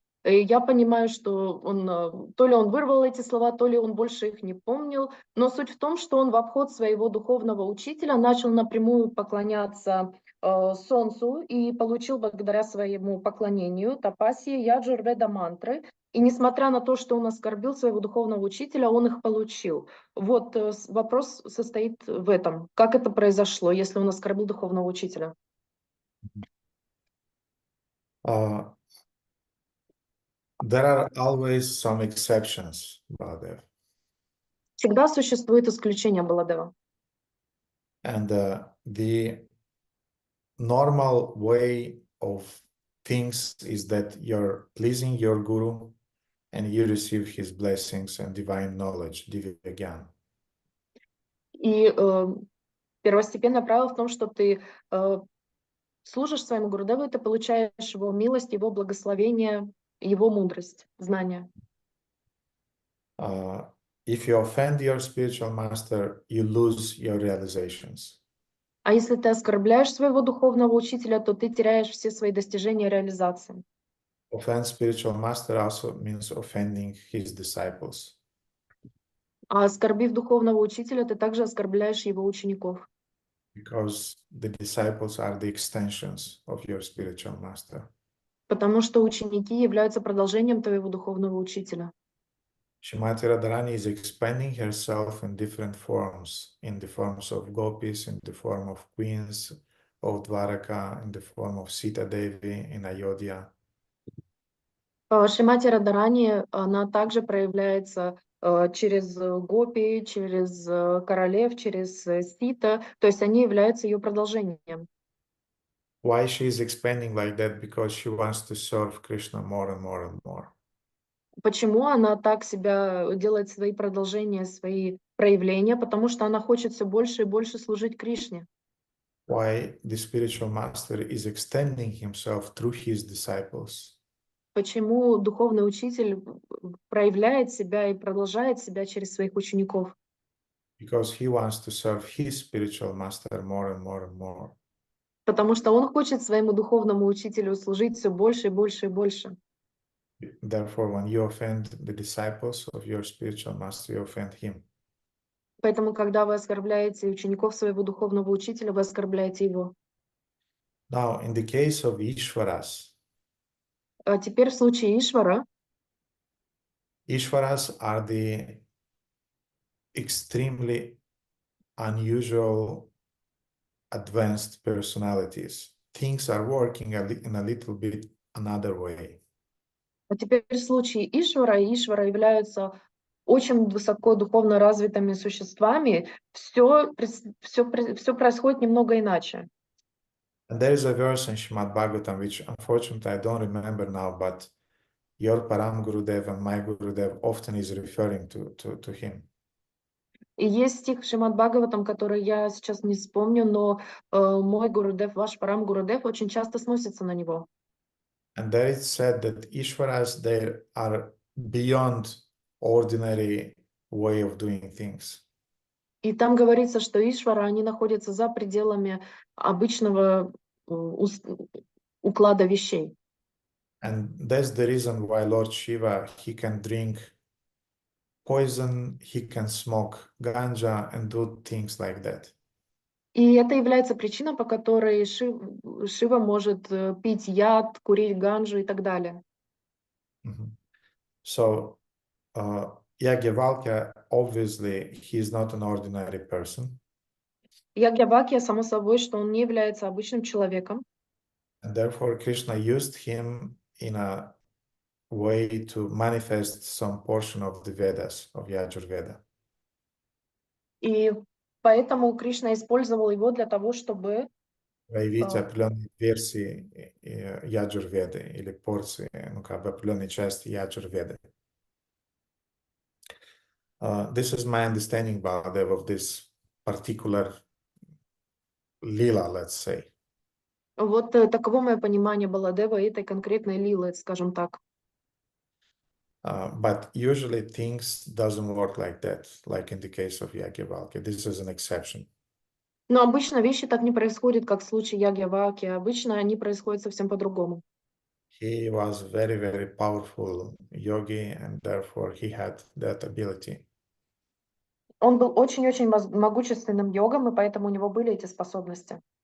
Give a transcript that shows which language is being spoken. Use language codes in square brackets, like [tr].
[ru] И я понимаю, что то ли он вырвал эти слова, то ли он больше их не помнил, но суть в том, что он в обход своего духовного учителя начал напрямую поклоняться Солнцу и получил благодаря своему поклонению тапасии Яджурведа мантры. И несмотря на то, что он оскорбил своего духовного учителя, он их получил. Вот вопрос состоит в этом. Как это произошло, если он оскорбил духовного учителя? [en] There are always some exceptions, Baladev. [ru] Всегда существует исключение, Баладева. [en] And the normal way of things is that you're pleasing your guru and you receive his blessings and divine knowledge, divya. [ru] И первостепенное правило в том, что ты служишь своему Гурудеву, и ты получаешь его милость, его благословение, его мудрость, знания. [en] If you offend your spiritual master, you lose your realizations. [ru] А если ты оскорбляешь своего духовного учителя, то ты теряешь все свои достижения и реализации. [en] Offend spiritual master also means offending his disciples. [ru] А оскорбив духовного учителя, ты также оскорбляешь его учеников. [en] Because the disciples are the extensions of your spiritual master. [ru] Потому что ученики являются продолжением твоего духовного учителя. [en] Shrimati Radharani is expanding herself in different forms, in the forms of gopis, in the form of queens of Dwaraka, in the form of Sita Devi in Ayodhya. [ru] Шримати Радарани, она также проявляется через гопи, через королев, через сита, то есть они являются ее продолжением. [en] Why she is expanding like that? Because she wants to serve Krishna more and more and more. [ru] Почему она так себя делает, свои продолжения, свои проявления? Потому что она хочет все больше и больше служить Кришне. [en] Why the spiritual master is extending himself through his disciples? [ru] Почему духовный учитель проявляет себя и продолжает себя через своих учеников? [en] Because he wants to serve his spiritual master more and more and more. [ru] Потому что он хочет своему духовному учителю служить все больше и больше и больше. [en] Therefore, when you offend the disciples of your spiritual master, you offend him. [ru] Поэтому, когда вы оскорбляете учеников своего духовного учителя, вы оскорбляете его. [en] Now, in the case of Ishvaras, [ru] А теперь в случае Ишвара, [en] Ishvaras are the extremely unusual, advanced personalities. Things are working in a little bit another way. [ru] А теперь в случае Ишвара, Ишвара являются очень высоко духовно развитыми существами, все происходит немного иначе. [en] And there is a verse in Shrimad-Bhagavatam, which unfortunately I don't remember now, but your Param Gurudev and my Gurudev often is referring to him. [ru] И есть стих в Шримад-Бхагаватам, который я сейчас не вспомню, но мой Гурудев, ваш Парам Гурудев очень часто сносится на него. [en] And there it said that Ishvaras, they are beyond ordinary way of doing things. [ru] И там говорится, что Ишвара, они находятся за пределами обычного уклада вещей. [en] And that's the reason why Lord Shiva, he can drink poison, he can smoke ganja and do things like that. [ru] И это является причиной, по которой Шива может пить яд, курить ганджу и так далее. [en] So, Yagyavalkya, obviously, he is not an ordinary person. [ru] Ягьявакья, само собой, что он не является обычным человеком. [en] And therefore, Krishna used him in a way to manifest some portion of the Vedas, of Yajurveda. [ru] И поэтому Кришна использовал его для того, чтобы Проявить определенные версии Яджурведы или порции, ну, как бы определенные части Яджурведы. [en] This is my understanding, Baladev, of this particular lila, let's say. [ru] Вот таково мое понимание Баладева этой конкретной лилы, скажем так. [en] But usually things doesn't work like that, like in the case of Yagyavalkya. This is an exception. [ru] Но обычно вещи так не происходят, как в случае Ягьяваки. Обычно они происходят совсем по-другому. He was very, very powerful yogi, and therefore he had that ability. Он был очень-очень могущественным йогом, и поэтому у него были эти способности.